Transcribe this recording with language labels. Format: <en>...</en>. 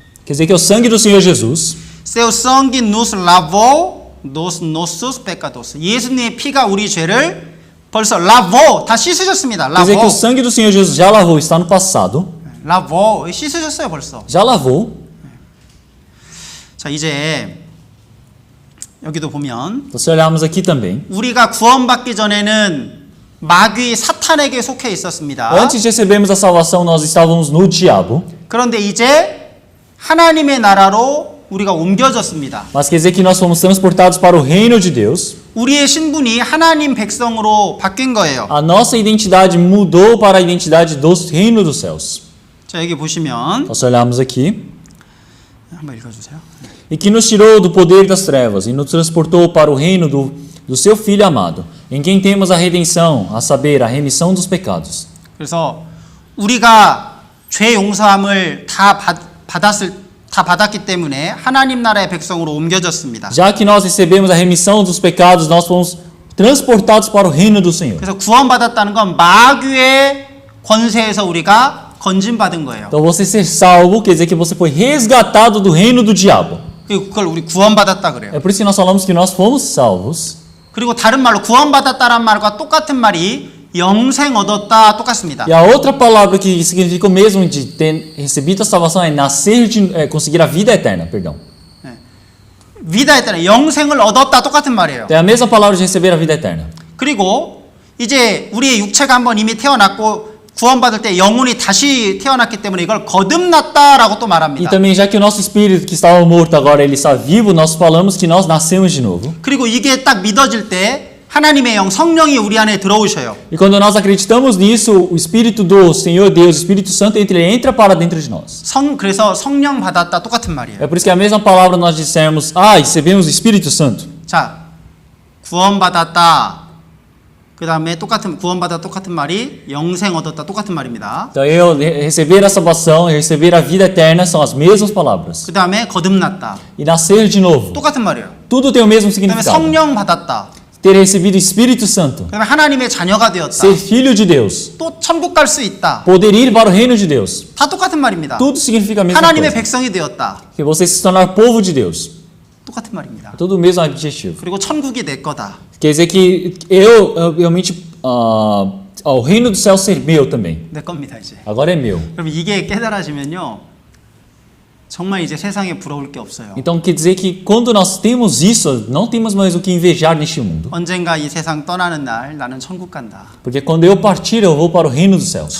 <pt>quer dizer que é o sangue do Senhor Jesus. seu sangue nos lavou dos nossos pecados.</pt> <ko>예수님의 피가 우리 죄를 벌써</ko> <pt>lavou</pt> <ko>다 씻으셨습니다.</ko> <pt>Quer dizer que o sangue do Senhor Jesus já lavou, está no passado. lavou</pt> <ko>씻으셨어요 벌써.</ko> <pt>Já lavou.</pt> <ko>자 이제 여기도 보면</ko> <pt>Então se olharmos aqui também,</pt> <ko>우리가 구원받기 전에는 마귀 사탄에게 속해 있었습니다.</ko> <pt>antes de recebermos a salvação, nós estávamos no diabo.</pt> <ko>그런데 이제 하나님의 나라로 우리가 옮겨졌습니다.</ko> <pt>Mas quer dizer que nós fomos transportados para o reino de Deus.</pt> <ko>우리의 신분이 하나님 백성으로 바뀐 거예요.</ko> <pt>A nossa identidade mudou para a identidade do reino dos céus.</pt> <ko>자 여기 보시면</ko> <pt>Então se olharmos aqui,</pt> <ko>한번 읽어주세요.</ko> <pt>e que nos tirou do poder das trevas e nos transportou para o reino do seu Filho amado, em quem temos a redenção, a saber, a remissão dos pecados.</pt> <ko>그래서 우리가 죄 용서함을 다 받았기 때문에 하나님 나라의 백성으로 옮겨졌습니다.</ko> <pt>Já que nós recebemos a remissão dos pecados, nós fomos transportados para o reino do Senhor.</pt> <ko>그래서 구원받았다는 건 마귀의 권세에서 우리가 건진받은 거예요.</ko> <pt>Então você ser salvo quer dizer que você foi resgatado do reino do diabo.</pt> <ko>그리고 그걸 우리 구원받았다 그래요.</ko> <pt>É por isso que nós falamos que nós fomos salvos.</pt> <ko>그리고 다른 말로 구원받았다란 말과 똑같은 말이 영생 얻었다 똑같습니다.</ko> <pt>E a outra palavra que significa o mesmo de ter recebido a salvação é nascer conseguir a vida eterna, perdão. vida eterna,</pt> <ko>영생을 얻었다 똑같은 말이에요.</ko> <pt>É a mesma palavra de receber a vida eterna.</pt> <ko>그리고 이제 우리의 육체가 한번 이미 태어났고 구원받을 때 영혼이 다시 태어났기 때문에 이걸 거듭났다라고 또</ko> <pt>E</pt> <ko>말합니다.</ko> <pt>também, já que o nosso espírito que estava morto agora ele está vivo, nós falamos que nós nascemos de novo.</pt> <ko>그리고 이게 딱 믿어질 때 하나님의 영 성령이 우리 안에 들어오셔요.</ko> <pt>E quando nós acreditamos nisso, o Espírito do Senhor Deus, o Espírito Santo, ele entra para dentro de nós.</pt> <ko>그래서 성령 받았다 똑같은 말이에요.</ko> <pt>É por isso que a mesma palavra nós dissemos, recebemos o Espírito Santo.</pt> <ko>자, 구원받았다. 그 다음에 구원받았다 똑같은 말이 영생 얻었다 똑같은 말입니다.</ko> <pt>Então, eu receber a salvação e receber a vida eterna são as mesmas palavras.</pt> <ko>그 다음에 거듭났다.</ko> <pt>E nascer de novo.</pt> <ko>똑같은 말이에요.</ko> <pt>Tudo tem o mesmo</pt> <ko>그 다음에</ko> <pt>significado.</pt> <ko>성령 받았다.</ko> <pt>Ter recebido o Espírito Santo.</pt> <ko>그 다음에 하나님의 자녀가 되었다.</ko> <pt>Ser filho de Deus.</pt> <ko>또 천국 갈 수 있다.</ko> <pt>Poder ir para o reino de Deus.</pt> <ko>다 똑같은 말입니다.</ko> <pt>Tudo significa a mesma</pt> <ko>하나님의</ko> <pt>coisa.</pt> <ko>백성이 되었다.</ko> <pt>Que você se tornar povo de Deus.</pt> <ko>똑같은 말입니다.</ko> <pt>Tudo o mesmo objetivo.</pt> <ko>그리고 천국이 내 거다.</ko> <pt>Quer dizer que eu realmente o reino do céu ser meu também.</pt> <ko>내 겁니다 이제.</ko> <pt>Agora é meu.</pt> <ko>그럼 이게 깨달아지면요. 정말 이제 세상에 부러울 게 없어요.</ko> <pt>Então quer dizer que quando nós temos isso, não temos mais o que invejar neste mundo.</pt> <ko>언젠가 이 세상 떠나는 날 나는 천국 간다.</ko> <pt>Porque quando eu partir, eu vou para o reino dos céus.</pt>